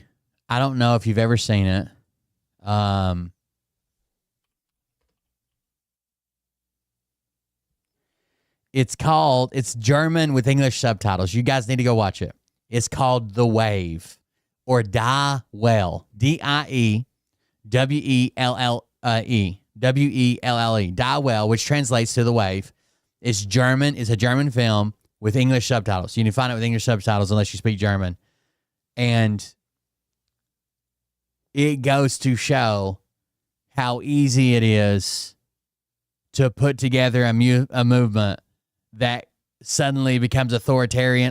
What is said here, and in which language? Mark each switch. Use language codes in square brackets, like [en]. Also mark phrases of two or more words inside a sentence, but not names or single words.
[en] I don't know if you've ever seen it. It's German with English subtitles. You guys need to go watch it. It's called The Wave, or Die Well. D-I-E-W-E-L-L-E. W-E-L-L-E. Die Well, which translates to The Wave. It's German. It's a German film with English subtitles. You can find it with English subtitles unless you speak German. And it goes to show how easy it is to put together a movement that suddenly becomes authoritarian.